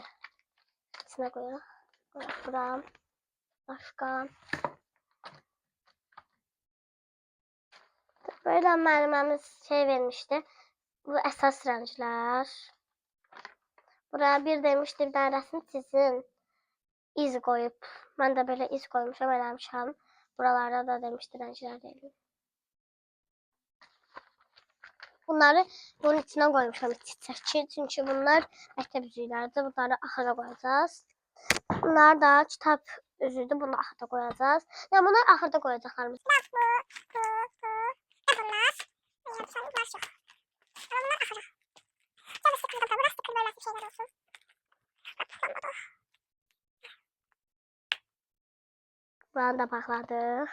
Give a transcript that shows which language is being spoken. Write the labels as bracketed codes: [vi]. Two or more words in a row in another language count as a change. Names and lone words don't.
[az] İçine qoyaq. Qoyaq bura. Başqa. Böyle müəlliməmiz şey vermişdi. Bu əsas rənglər. Buraya bir demişdi, [tr] bir tane resim çizin. İz koyup. Ben de böyle iz koymuşam, eləmişəm. [az] Buralarda da demişdi rənglər deyil. [tr] Bunları bunun içine koymuşam çiçəkçi. [az] Çünkü bunlar məktəb üzükləridir. Bunları axıra koyacağız. Bunlar da kitap üzüydü. Bunu axırda koyacağız. Yani bunlar axırda koyacaqlarımız. Buranı da bağladık.